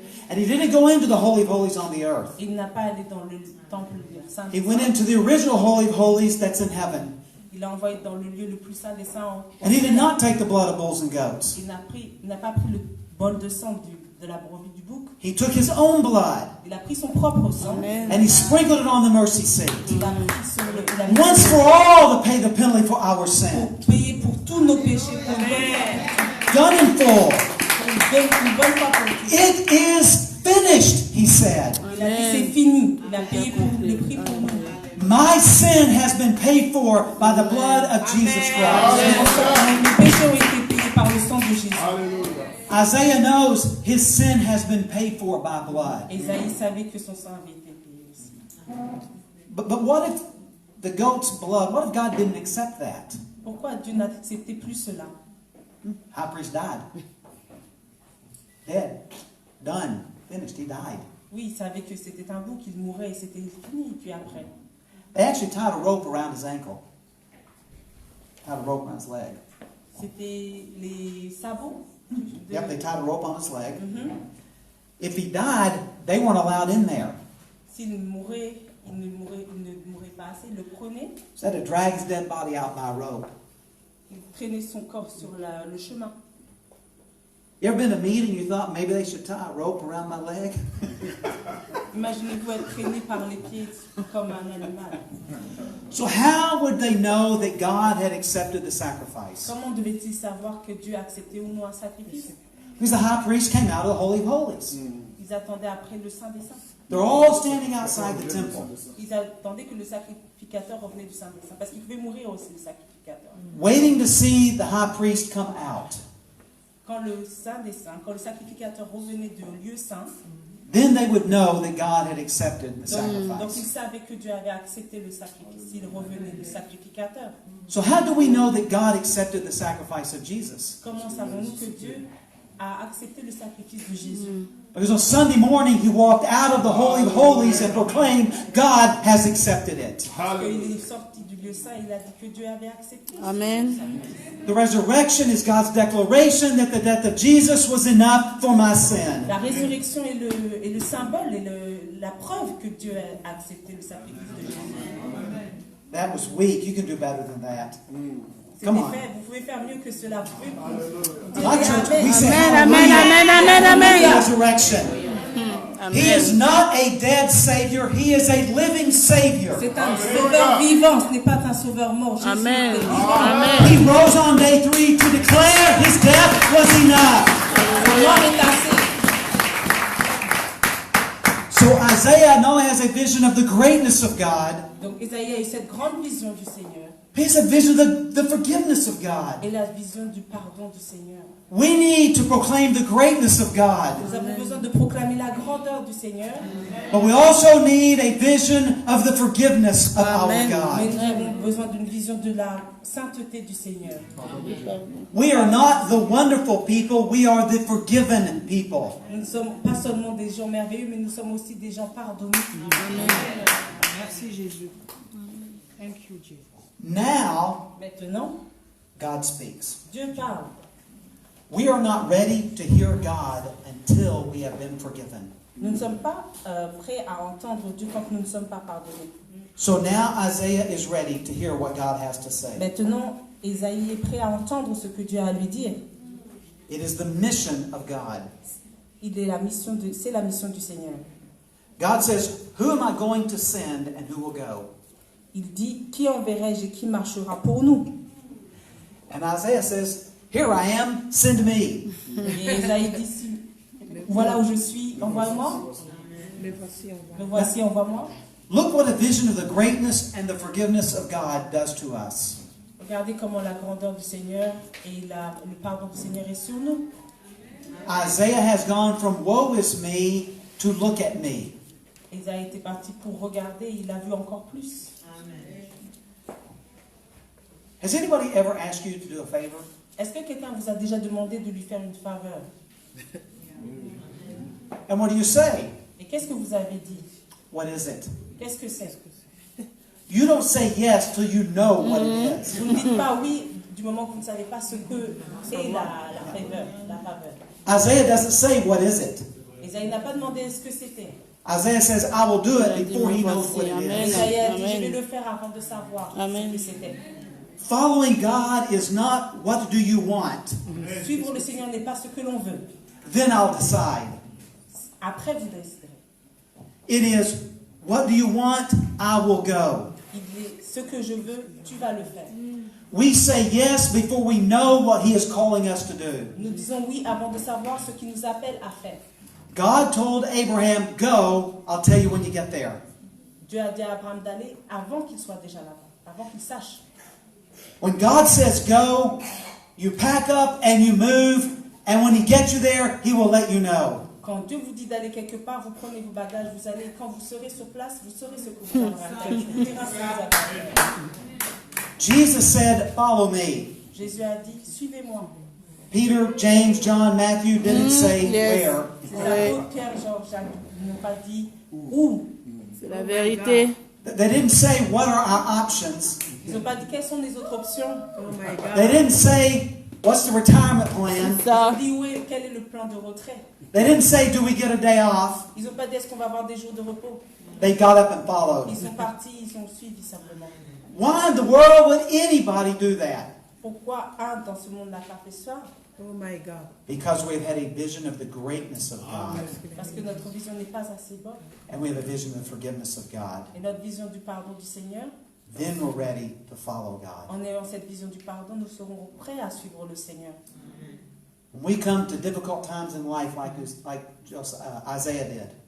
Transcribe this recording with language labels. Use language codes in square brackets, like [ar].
[en] And he didn't go into the Holy of Holies on the earth. [fr] Il n'a pas allé dans le temple saint [en] He [fr] des [en] went [fr] saints. [en] into the original Holy of Holies that's in heaven. [fr] Il l'a envoyé dans le lieu le plus saint des saints. [en] And he did not take the blood of bulls and goats. [fr] Il n'a pas pris le bol de sang de la brebis du bouc. [en] He took his own blood [fr] Il a pris son propre sang. [en] and he sprinkled it on the mercy seat. [fr] Il a pris sur le... Il a mis [en] Once for all to pay the penalty for our sin. [fr] pour payer pour tous nos péchés. Pour [en] Done in full. [fr] une bonne fois pour toutes. [en] It is finished, he said. [fr] Il a dit c'est fini. Il a payé pour le prix pour nous. [en] My sin has been paid for by the blood of Jesus Christ. [fr] Mes péchés ont été payés par le sang de Jésus. [en] Isaiah knows his sin has been paid for by blood. [fr] Ésaïe savait que son sang avait été payé aussi. [en] But what if the goat's blood, what if God didn't accept that? [fr] Pourquoi Dieu n'acceptait plus cela? [en] High priest died. Dead. Done. Finished. He died. [fr] Oui, il savait que c'était un bouc, il mourait et c'était fini. Et puis après, [en] They actually tied a rope around his ankle. Tied a rope around his leg. [fr] c'était les sabots. [en] Yep, they tied a rope on his leg. Mhm. If he died, they weren't allowed in there. [fr] S'il mourait, il ne mourait pas assez, il le prenait, [en] So they had to drag his dead body out by a rope. [fr] il traînait son corps sur le chemin. [en] You ever been to a meeting you thought maybe they should tie a rope around my leg? [fr] Imaginez-vous être traîné par les pieds comme un animal. [en] So how would they know that God had accepted the sacrifice? [fr] Comment devait-il savoir que Dieu a accepté ou non un sacrifice? [en] Because the high priest came out of the Holy of Holies. [fr] Ils attendaient après le Saint des Saints. [en] They're all standing outside the temple, [fr] Ils attendaient que le sacrificateur revenait du Saint des Saints. Parce qu'il pouvait mourir aussi, le sacrificateur. [en] waiting to see the high priest come out. [fr] Quand le Saint des Saints, quand le sacrificateur revenait du lieu saint, [en] Then they would know that God had accepted the [fr] donc ils [en] sacrifice. [fr] savaient que Dieu avait accepté le sacrifice. Il revenait le sacrificateur. [en] So how do we know that God accepted the sacrifice of Jesus? [fr] Comment savons-nous que Dieu a accepté le sacrifice de Jésus? [en] Because on Sunday morning he walked out of the Holy of Holies and proclaimed, God has accepted it. [fr] Parce qu'il est sorti du lieu saint, il a dit que Dieu avait accepté. [en] Amen. [fr] ce sacrifice. [en] The resurrection is God's declaration that the death of Jesus was enough for my sin. [fr] La résurrection est le symbole et la preuve que Dieu a accepté le sacrifice de Jésus. [en] That was weak. You can do better than that. [fr] C'était [en] Come on. [fr] fait, vous pouvez faire mieux que cela. Vous pouvez dire [en] My church, we Amen. say Amen, hallelujah amen, amen, amen, to the amen. resurrection. He is not a dead Savior. He is a living Savior. [fr] C'est un sauveur vivant, ce n'est pas un sauveur mort. Jésus [en] Amen. [fr] est vivant. [en] Amen. He rose on day 3 to declare his death was enough. [fr] La mort est assez. [en] So Isaiah now has a vision of the greatness of God. [fr] Donc Isaïe a eu cette grande vision du Seigneur [en] He has a vision of the forgiveness of God. [fr] et la vision du pardon du Seigneur. [en] We need to proclaim the greatness of God. [fr] Nous avons besoin de proclamer la grandeur du Seigneur, [en] But we also need a vision of the forgiveness of our [fr] mais [en] God. [fr] nous avons besoin d'une vision de la sainteté du Seigneur. [en] We are not the wonderful people, we are the forgiven people. [fr] Nous ne sommes pas seulement des gens merveilleux, mais nous sommes aussi des gens pardonnés. Merci Jésus. [en] Thank you Jesus. Now, [fr] Maintenant, [en] God speaks. [fr] Dieu parle. [en] We are not ready to hear God until we have been forgiven. [fr] Nous ne sommes pas prêts à entendre Dieu quand nous ne sommes pas pardonnés. [en] So now Isaiah is ready to hear what God has to say. [fr] Maintenant, Isaïe est prêt à entendre ce que Dieu a à lui dire. [en] It is the mission of God. [fr] C'est la mission du Seigneur. [en] God says, who am I going to send and who will go? [fr] Il dit, qui enverrai-je et qui marchera pour nous? [en] And Isaiah says, here I am, send me. [fr] Et Isaïe dit, voilà où je suis, envoie-moi. Me voici, envoie-moi. [en] Look what a vision of the greatness and the forgiveness of God does to us. [fr] Regardez comment la grandeur du Seigneur et le pardon du Seigneur est sur nous. [en] Isaiah has gone from woe is me to look at me. [fr] Isaïe était parti pour regarder, il a vu encore plus. [en] Has anybody ever asked you to do a favor? [fr] Est-ce que quelqu'un vous a déjà demandé de lui faire une faveur? [en] And what do you say? [fr] Et qu'est-ce que vous avez dit? [en] What is it? [fr] Qu'est-ce que c'est? [en] You don't say yes till you know what it is. [fr] Vous ne dites pas oui du moment que vous ne savez pas ce que c'est la faveur. [en] Isaiah doesn't say what is it. [fr] Isaïe n'a pas demandé ce que c'était. [en] Isaiah says, I will do it before he knows what it is. [fr] Isaïe a dit, je vais le faire avant de savoir ce que c'était. [en] Following God is not what do you want. [fr] Suivre le Seigneur n'est pas ce que l'on veut. [en] Then I'll decide. [fr] Après, vous déciderez. [en] It is what do you want, I will go. [fr] Il dit, ce que je veux, tu vas le faire. [en] We say yes before we know what he is calling us to do. [fr] Nous disons oui avant de savoir ce qu'il nous appelle à faire. [en] God told Abraham, go, I'll tell you when you get there. [fr] Dieu a dit à Abraham d'aller avant qu'il soit déjà là-bas, avant qu'il sache. [en] When God says go, you pack up and you move, and when he gets you there, he will let you know. [fr] Quand Dieu vous dit d'aller quelque part, vous prenez vos bagages, vous allez. Quand vous serez sur place, vous saurez ce que vous avez à faire. Vous verrez ce que vous avez à faire. [en] Jesus said, follow me. [fr] Jésus a dit, suivez-moi. [en] Peter, James, John, Matthew didn't say where. [fr] C'est l'apôtre Pierre, Jean, Jacques, ils n'ont pas dit où. C'est la vérité. [en] They didn't say what are our options. [fr] Ils n'ont pas dit quelles sont les autres options. [en] They didn't say what's the retirement plan. [fr] Ils ont dit quel est le plan de retrait. [en] They didn't say do we get a day off. [fr] Ils n'ont pas dit est-ce qu'on va avoir des jours de repos. [en] They got up and followed. [fr] Ils sont partis, ils ont suivi simplement. [en] Why in the world would anybody do that? [fr] Pourquoi un dans ce monde n'a pas fait ça? [en] Oh my God. Because we've had a vision of the greatness of God. [fr] Parce que notre vision n'est pas assez bonne. [en] And we have a vision of the forgiveness of God. [fr] Et notre vision du pardon du Seigneur, [en] Then we're ready to follow God. [fr] en ayant cette vision du pardon, nous serons prêts à suivre le Seigneur. [en] When we come to difficult times in life like Isaiah did,